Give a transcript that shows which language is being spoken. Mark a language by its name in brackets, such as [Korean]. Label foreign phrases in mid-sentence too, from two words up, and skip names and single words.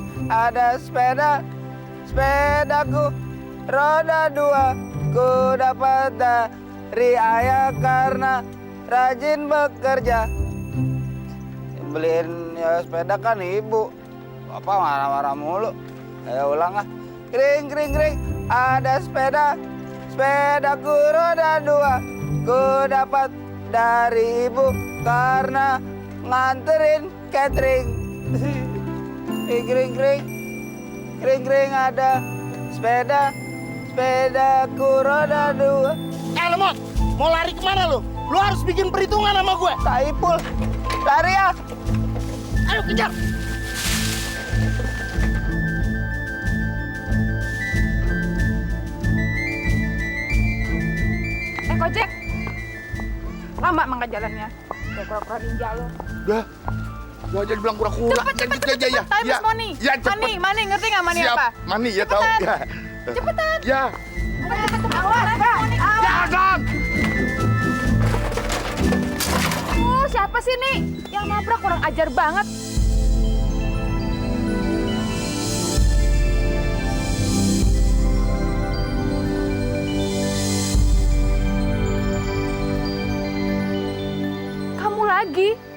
[Indonesian] Ada sepeda. Sepedaku roda 2. Ku dapat dari ayah karena rajin bekerja. Beliin ya sepeda kan ibu. Bapak marah-marah mulu. Ayo ulang ah. Kring, kring, kring. Ada sepeda. Sepedaku roda 2. Ku dapat dari ibu karena nganterin catering. Kring, kring, kring. Kring, kring, ada sepeda. Sepedaku roda 2. Lemot! Mau lari kemana lu? Lu harus bikin perhitungan sama gue. Saipul, lari ya. Ayo kejar. Kojek. Lama mangga jalannya. Kayak kura-kura ninja lo. Udah. Gua aja bilang kura-kura. Cepet, Ya. [English] time is money. [Indonesian] Ya, cepet. Money, ngerti nggak money Siap. apa? Money ya tahu. Ya. Cepetan. Ya. Awas, Jangan. Siapa sih nih? Yang nabrak kurang ajar banget. Kamu lagi?